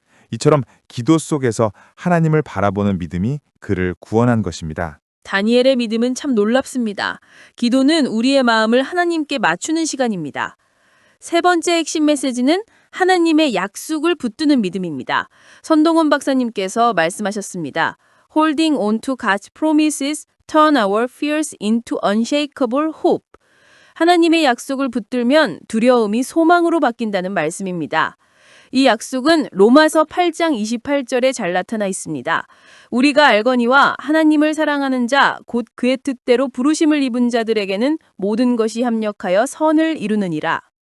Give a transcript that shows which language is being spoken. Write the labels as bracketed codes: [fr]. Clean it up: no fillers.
[ko] 이처럼 기도 속에서 하나님을 바라보는 믿음이 그를 구원한 것입니다. 다니엘의 믿음은 참 놀랍습니다. 기도는 우리의 마음을 하나님께 맞추는 시간입니다. 세 번째 핵심 메시지는 하나님의 약속을 붙드는 믿음입니다. 선동원 박사님께서 말씀하셨습니다. [en] Holding on to God's promises turn our fears into unshakable hope. [ko] 하나님의 약속을 붙들면 두려움이 소망으로 바뀐다는 말씀입니다. 이 약속은 로마서 8장 28절에 잘 나타나 있습니다. 우리가 알거니와 하나님을 사랑하는 자, 곧 그의 뜻대로 부르심을 입은 자들에게는 모든 것이 합력하여 선을 이루느니라.